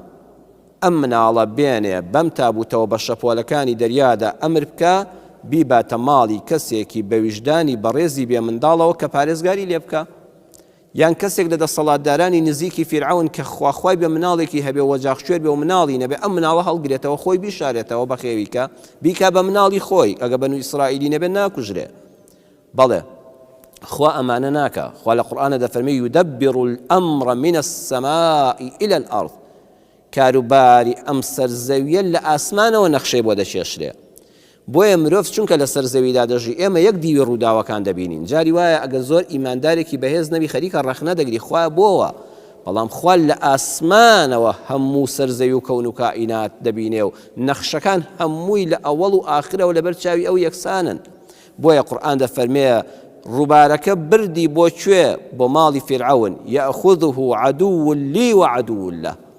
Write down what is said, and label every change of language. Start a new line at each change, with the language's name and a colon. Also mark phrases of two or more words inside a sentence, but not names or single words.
Central Kurdish: ئەم مناڵە بێنێ بەم تابوتەوە بە شەپۆلەکانی دەریادا ئەمر بکە بیباتە ماڵی کەسێکی بە ویژدانی بەڕێزی بێ منداڵەوە کە پارێزگاری لێ بکە یان کەسێک لە دەسەڵاتدارانی نزیکی فرعون کە خواخوای بە مناڵێکی هەبێ وەجاخشوێر بێ و مناڵی نەبێ ئەم مناڵە هەڵگرێتەوە خۆی بیشارێتەوە بە خێویکە بیکا بە مناڵی خۆی ئەگە بەنو ئیسرائیلی نەبێ ناکوژرێ بەڵێ خوا ئەمانە ناکە خوا لە قورئانە دەفەرمێ
Arabic: یودەبر الأمر من السماء إلى الأرض
Central Kurdish: کاروباری ئەم سەرزەویە لە ئاسمانەوە نەخشەی بۆ دەچێشرێ بۆیە مرۆڤ چونکە لە سەرزەویدا دەژی ئێمە یەک دیوی ڕووداوەکان دەبینین جاری وایە ئەگەر زۆر ئیماندارێکی بەهێز نەبی خەریکە ڕەخنە دەگری خوا بۆوە بەڵام خوا لە ئاسمانەوە هەموو سەرزەوی و کەون و کائینات دەبینێ و نەخشەکان هەمووی لە ئەوەڵ و ئاخرەوە لەبەر چاوی ئەو یەکسانن بۆیە قورئان دەفەرمێ ڕووبارەکە بردی بۆ کوێ بۆ ماڵی فرعون
Arabic: یەأخوذه عەدوو لی وعەدوو له